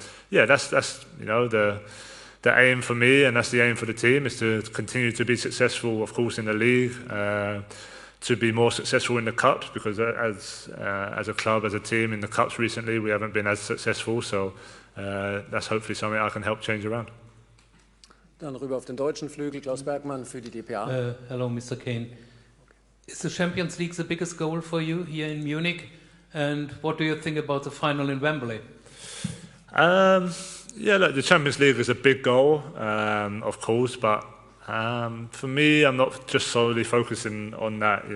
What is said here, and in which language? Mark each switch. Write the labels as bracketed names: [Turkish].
[English] So that's you know, the aim for me, and that's the aim for the team, is to continue to be successful, of course, in the league, to be more successful in the cups, because as a club, as a team in the cups recently, we haven't been as successful. So that's hopefully something I can help change around. [German] Dann rüber auf den deutschen Flügel, Klaus Bergmann für die dpa. [English] Hello, Mr. Kane. Is the Champions League the biggest goal for you here in Munich? And what do you think about the final in Wembley? Yeah, look, the Champions League is a big goal, of course, but for me, I'm not just solely focusing on that.